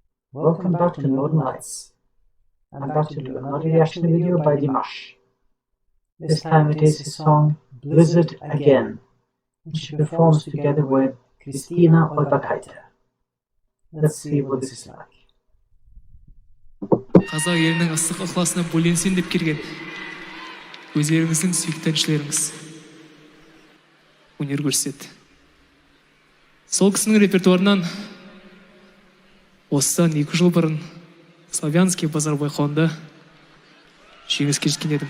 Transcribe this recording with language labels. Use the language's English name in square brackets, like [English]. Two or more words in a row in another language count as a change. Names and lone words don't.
[English] Welcome back to Northern Lights. I'm back to do another reaction video by Dimash. This time it is his song Blizzard Again, which he performs together with Kristina Orbakaite. Let's see what this is like. [Kazakh] Қазақ елінің ыстық ықыласына бөленсем деп келген өздеріңіздің сүйікті әншілеріңіз өнер көрсетеді. Сол кісінің репертуарынан осыдан 2 жыл бұрын Славянский базар байқауында жеңіске жеткен едім.